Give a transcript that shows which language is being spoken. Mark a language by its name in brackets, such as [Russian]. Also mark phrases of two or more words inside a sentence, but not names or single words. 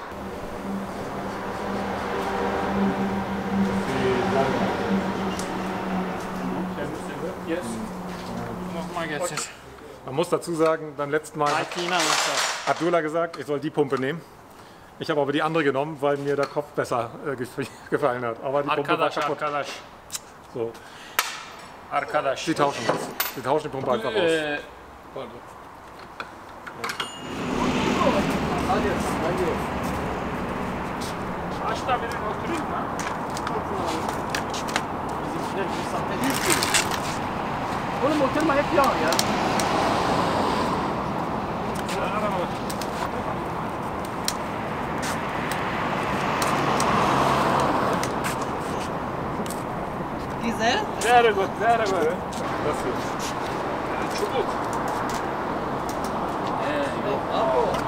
[German] Man muss dazu sagen, beim letzten Mal hat Abdullah gesagt, ich soll die Pumpe nehmen. Ich habe aber die andere genommen, weil mir der Kopf besser gefallen hat. Aber die Pumpe war kaputt. So. Sie tauschen das. Sie tauschen die Pumpe einfach aus. [Turkish] Oğlum oturma hep yağ ya. Güzel. [English] Very good, very good. [German] Das hier. [Turkish] Çubuk. Bravo.